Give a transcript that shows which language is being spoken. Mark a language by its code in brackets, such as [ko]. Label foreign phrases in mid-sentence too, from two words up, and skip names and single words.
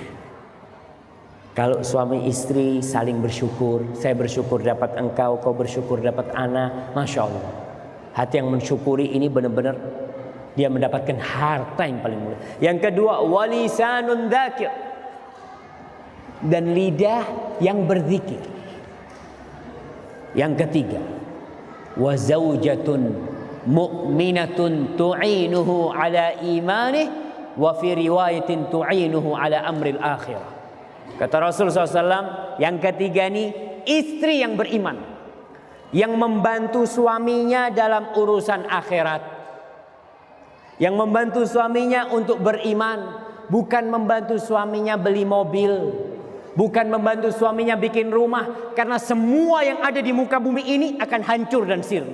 [id] Kalau suami istri saling bersyukur, saya bersyukur dapat engkau, kau bersyukur dapat ana, [ar] ما شاء الله. [id] Hati yang mensyukuri ini benar-benar dia mendapatkan harta yang paling mulia. Yang kedua, [ar] ولسان ذاكر, [id] dan lidah yang berzikir. Yang ketiga, [ar] وزوجة مؤمنة تعينه على إيمانه، وفي رواية تعينه على أمر الآخرة. [id] Kata Rasulullah SAW, yang ketiga ini istri yang beriman, yang membantu suaminya dalam urusan akhirat, yang membantu suaminya untuk beriman, bukan membantu suaminya beli mobil, bukan membantu suaminya bikin rumah, karena semua yang ada di muka bumi ini akan hancur dan sirna.